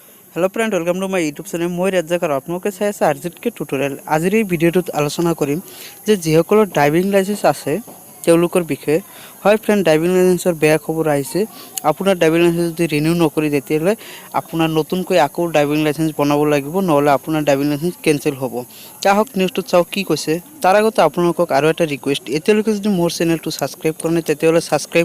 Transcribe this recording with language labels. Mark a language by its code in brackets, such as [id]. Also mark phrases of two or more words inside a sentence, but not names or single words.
[en] hello friend welcome to my YouTube channel [hi] मैं rzktutorial आपलोके [as] चाই আছে rzktutorial আজিৰ এই ভিডিওটোত আলোচনা কৰিম যে যিসকলৰ [en] driving license [as] আছে তেওঁলোকৰ বিষয়ে হয় [en] friend driving license [as] বেয়া খবৰ আহিছে আপোনাৰ [en] driving license [as] যদি ৰিনিউ নকৰি তেতিয়ালে আপোনাৰ নতুনকৈ আকৌ [en] driving license [as] বনাব লাগিব নহলে আপোনাৰ [en] driving license cancel [as] হ'ব তাহক নিউজটো চাও কি কৈছে তাৰ আগতে আপোনালোকক আৰু এটা ৰিকুৱেষ্ট এতিয়ালৈকে যদি মোৰ চেনেলটো সাবস্ক্ৰাইব কৰা নাই তেতিয়ালে সাবস্ক্ৰাইব